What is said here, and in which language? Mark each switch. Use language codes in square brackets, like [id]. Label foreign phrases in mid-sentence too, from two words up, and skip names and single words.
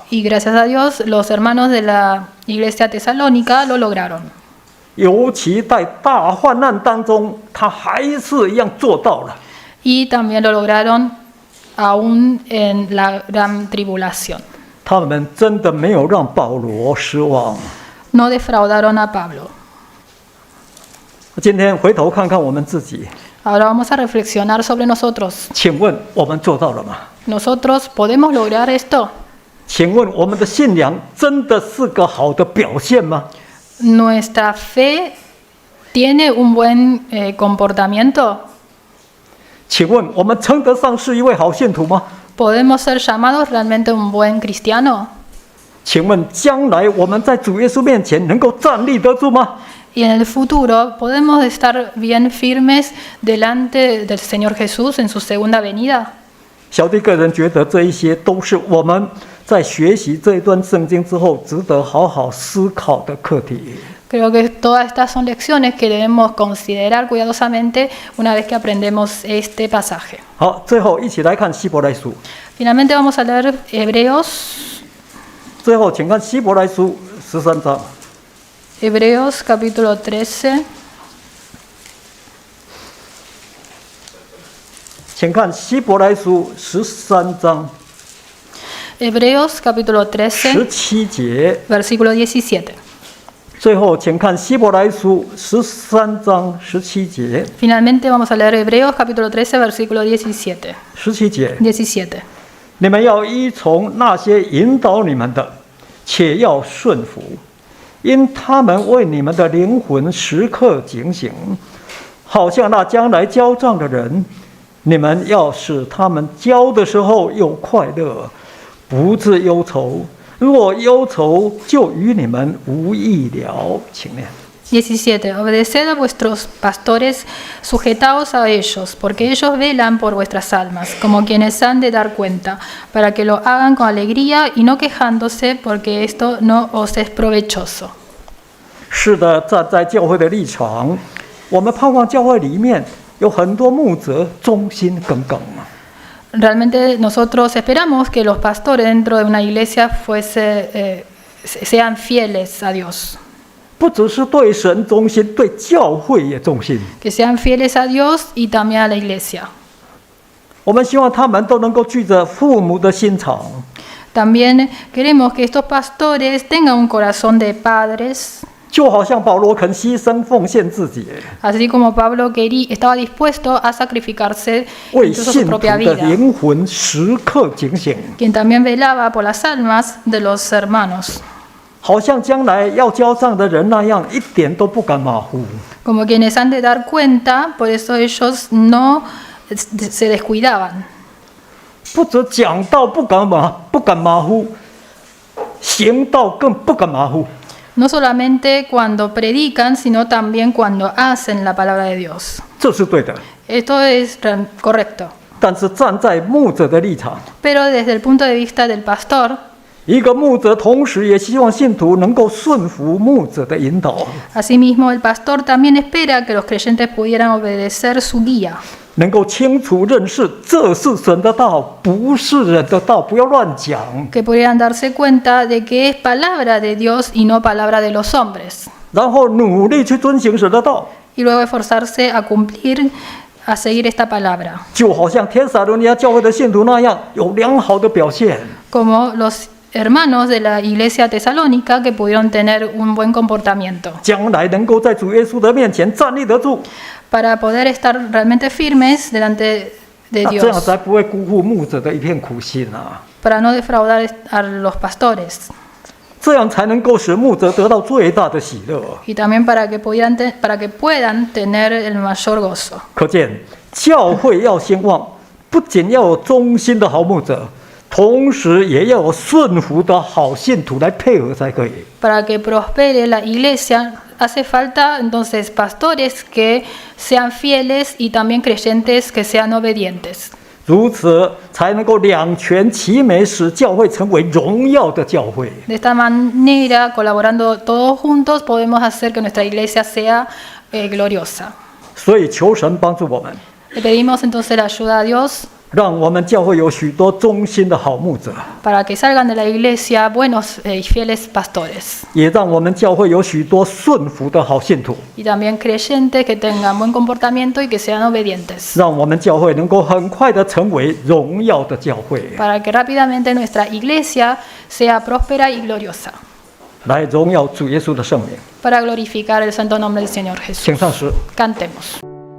[es] Y gracias a Dios, los hermanos de la iglesia tesalónica lo lograron. [zh] 尤其在大患难当中，他还是一样做到了。 [es] Y también lo lograron aún en la gran tribulación. [zh] 他们真的没有让保罗失望。 [es] No defraudaron a Pablo. [zh] 今天回头看看我们自己， [es] Ahora vamos a reflexionar sobre nosotros. [zh] 请问我们做到了吗？ [es] ¿Nosotros podemos lograr esto? [zh] 请问我们的信仰真的是个好的表现吗？ [es] ¿Nuestra fe tiene un buen comportamiento? [zh] 请问我们称得上是一位好信徒吗？ [es] ¿Podemos ser llamados realmente un buen cristiano? [zh] 请问将来我们在主耶稣面前能够站立得住吗？ [es] Y en el futuro, ¿podemos estar bien firmes delante del Señor Jesús en su segunda venida? [zh] 小弟个人觉得这一些都是我们在学习这一段圣经之后值得好好思考的课题。 [es] Creo que todas estas son lecciones que debemos considerar cuidadosamente una vez que aprendemos este pasaje. [zh] 好，最后一起来看希伯来书。 [es] Finalmente vamos a leer Hebreos, [zh] 最后，请看希伯来书13章。 [es] Hebreos capítulo 13. [zh] 请看希伯来书13章 [es] Hebreos capítulo 13, [zh] 17 节。 [es] versículo 17. [zh] 最后，请看希伯来书13章17节。 [es] Finalmente vamos a leer Hebreos capítulo 13, versículo 17. [zh] 17 节， 17. 你们要依从那些引导你们的，且要顺服，因他们为你们的灵魂时刻警醒，好像那将来交账的人。你们要使他们交的时候有快乐，不致忧愁。若忧愁，就与你们无益了。请念。 17. [es] Obedeced a vuestros pastores, sujetaos a ellos, porque ellos velan por vuestras almas, como quienes han de dar cuenta, para que lo hagan con alegría y no quejándose, porque esto no os es provechoso. [zh] 是的，站在教会的立场，我们盼望教会里面有很多牧者忠心耿耿。 [es] Realmente nosotros esperamos que los pastores dentro de una iglesia sean fieles a Dios, [zh] 不只是对神忠心，对教会也忠心。 [es] que sean fieles a Dios y también a la iglesia. [zh] 我们希望他们都能够具着父母的心肠， [es] También queremos que estos pastores tengan un corazón de padres, [zh] 就好像保罗肯牺牲奉献自己， [es] así como Pablo estaba dispuesto a sacrificarse [zh] 为 [es] incluso su [zh] 信徒 [es] propia [zh] 的 [es] vida, [zh] 灵魂时刻警醒， [es] quien también velaba por las almas de los hermanos, [zh] 好像将来要交账的人那样，一点都不敢马虎。 [es] como quienes han de dar cuenta, por eso ellos no se descuidaban. [zh] 不止讲道不敢马虎，行道更不敢马虎。 [es] No solamente cuando predican, sino también cuando hacen la palabra de Dios. [zh] 这是对的。 [es] Esto es correcto. [zh] 但是站在牧者的立场， [es] Pero desde el punto de vista del pastor, [zh] 一个牧者同时也希望信徒能够顺服牧者的引导， [es] asimismo el pastor también espera que los creyentes pudieran obedecer su guía, [zh] 能够清楚认识这是神的道，不是人的道，不要乱讲。 [es] que pudieran darse cuenta de que es palabra de Dios y no palabra de los hombres, [zh] 然后努力去遵行神的道， [es] y luego esforzarse a cumplir, a seguir esta palabra, [zh] 就好像天撒罗尼亚教会的信徒那样，有良好的表现。 [es] como los hermanos de la iglesia tesalónica que pudieron tener un buen comportamiento, [zh] 将来能够在主耶稣的面前站立得住， [es] para poder estar realmente firmes delante de [zh] 那这样 [es] Dios, [zh] 才不会辜负牧者的一片苦心啊！ [es] para no defraudar a los pastores, [zh] 这样才能够使牧者得到最大的喜乐。 [es] y también para que puedan tener el mayor gozo. [zh] 可见，教会要兴旺，不仅要有忠心的好牧者，同时也要有顺服的好信徒来配合才可以。 [es] Para que prospere la iglesia hace falta entonces pastores que sean fieles y también creyentes que sean obedientes. [zh] 如此才能够两全其美，使教会成为荣耀的教会。 [es] De esta manera, colaborando todos juntos, podemos hacer que nuestra iglesia sea gloriosa. [zh] 所以求神帮助我们， [es] Le pedimos entonces la ayuda a Dios [zh] 让我们教会有许多忠心的好牧者， [es] para que salgan de la iglesia buenos y fieles pastores, [zh] 也让我们教会有许多顺服的好信徒， [es] y también creyentes que tengan buen comportamiento y que sean obedientes, [zh] 让我们教会能够很快的成为荣耀的教会， [es] para que rápidamente nuestra iglesia sea próspera y gloriosa, [zh] 来荣耀主耶稣的圣名。 [es] para glorificar el santo nombre del Señor [zh] 请 [es] Jesús. [zh] 上诗。 [es] Cantemos.